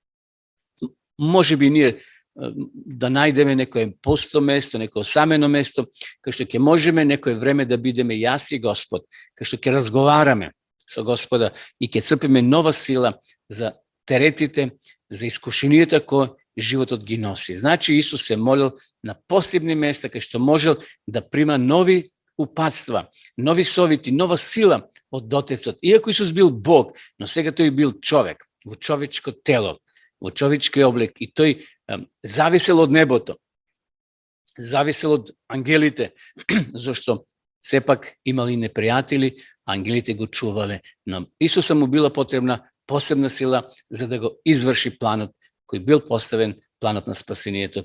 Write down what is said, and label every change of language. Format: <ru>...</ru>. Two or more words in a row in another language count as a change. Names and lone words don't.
<mk>Може би није да најдеме неко пусто место, неко осамено место, као што ќе можеме неко време да бидеме јаси Господ, као што ќе разговараме са Господа и ќе црпиме нова сила за теретите, за искушенијета које животот ги носи. Значи Исус се молил на посебни места кај што можел да прима нови упатства, нови совети, нова сила од Отецот. Иако Исус бил Бог, но сега тој бил човек, во човечко тело, во човечки облик, и тој зависел од небото, зависел од ангелите, зашто сепак имали непријатели, ангелите го чувале, но Исуса му била потребна посебна сила за да го изврши планот кој бил поставен, планот на спасението.</mk>